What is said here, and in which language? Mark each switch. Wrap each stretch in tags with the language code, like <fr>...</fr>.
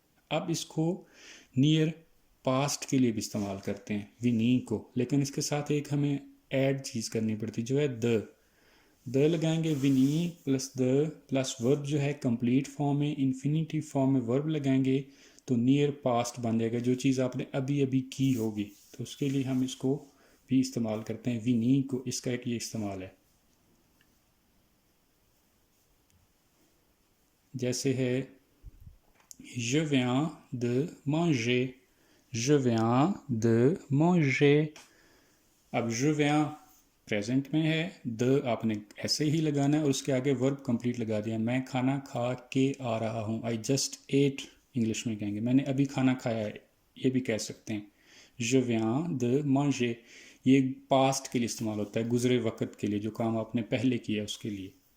<hi>अब इसको near past के लिए भी इस्तेमाल करते हैं विनी को, लेकिन इसके साथ एक हमें ऐड चीज़ करनी पड़ती जो है द लगाएंगे, विनी प्लस द प्लस वर्ब जो है कंप्लीट फॉर्म में, इन्फिनिटिव फॉर्म में वर्ब लगाएंगे तो नियर पास्ट बन जाएगा, जो चीज़ आपने अभी अभी की होगी। तो उसके लिए हम इसको भी इस्तेमाल करते हैं विनी को, इसका एक ये इस्तेमाल है।</hi> <fr>जैसे है je viens de manger, je viens de manger।</fr> <hi>अब</hi> <fr>je viens</fr> <hi>प्रेजेंट में है, द आपने ऐसे ही लगाना है और उसके आगे वर्ब कंप्लीट लगा दिया। मैं खाना खा के आ रहा हूँ,</hi> <en>I just at</en> <hi>इंग्लिश में कहेंगे, मैंने अभी खाना खाया है, ये भी कह सकते हैं।</hi> <fr>je viens de manger</fr> <hi>ये पास्ट के लिए इस्तेमाल होता है, गुजरे वक्त के लिए, जो काम आपने पहले किया उसके लिए।</hi>